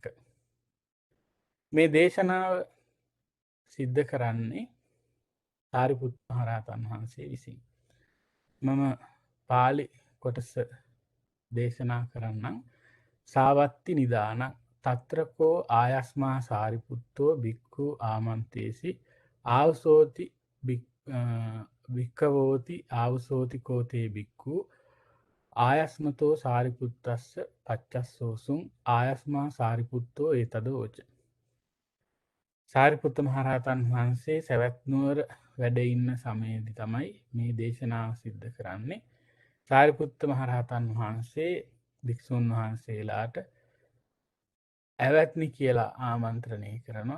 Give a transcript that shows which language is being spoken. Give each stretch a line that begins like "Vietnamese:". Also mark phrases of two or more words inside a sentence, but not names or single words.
Sinhala: මේ දේශනාව සිද්ධ කරන්නේ සාරිපුත්ත මහරහතන් වහන්සේ විසින්. මම පාලි කොටස දේශනා කරන්නම්.
Pali: සාවත්ති නිදාන තත්‍රකෝ ආයස්මා සාරිපුත්තෝ බික්ඛු ආමන්තේසි ආවසෝති වික්කවෝති ආවසෝති කෝතේ බික්ඛු ආයස්මතෝ සාරිපුත්තස්ස පච්චස්සෝසුන් ආයස්මා සාරිපුත්තෝ ඒතදෝච.
Sinhala: සාරිපුත්ත මහරහතන් වහන්සේ සැවැත්නුවර වැඩ ඉන්න සමයේදී තමයි මේ දේශනාව සිද්ධ කරන්නේ. සාරිපුත්ත මහරහතන් වහන්සේ භික්ෂුන් වහන්සේලාට ඇවැත්නි කියලා ආමන්ත්‍රණය කරනවා.